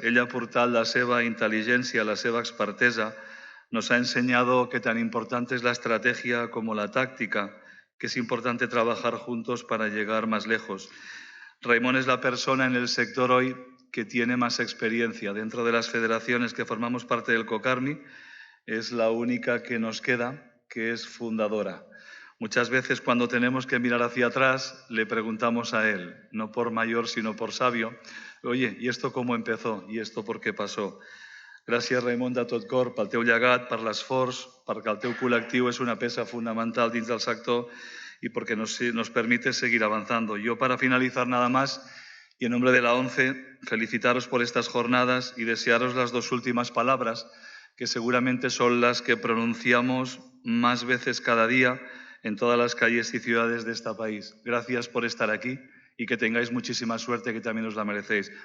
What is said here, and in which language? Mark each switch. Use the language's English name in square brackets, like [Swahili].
[Catalan] Ella ha portat la seva intel·ligència, la seva expertesa. [Spanish] Nos ha enseñado que tan importante es la estrategia como la táctica, que es importante trabajar juntos para llegar más lejos. Raimon es la persona en el sector hoy que tiene más experiencia. Dentro de las federaciones que formamos parte del COCARMI, es la única que nos queda, que es fundadora. Muchas veces cuando tenemos que mirar hacia atrás le preguntamos a él, no por mayor sino por sabio, oye, ¿y esto cómo empezó? ¿Y esto por qué pasó? [Catalan] Gràcies, Raimon, de tot cor, pel teu llegat, per l'esforç, perquè el teu col·lectiu és una peça fundamental dins del sector [Spanish] y porque nos permite seguir avanzando. Yo, para finalizar nada más, y en nombre de la ONCE, felicitaros por estas jornadas y desearos las dos últimas palabras, que seguramente son las que pronunciamos más veces cada día en todas las calles y ciudades de este país. Gracias por estar aquí y que tengáis muchísima suerte, que también os la merecéis.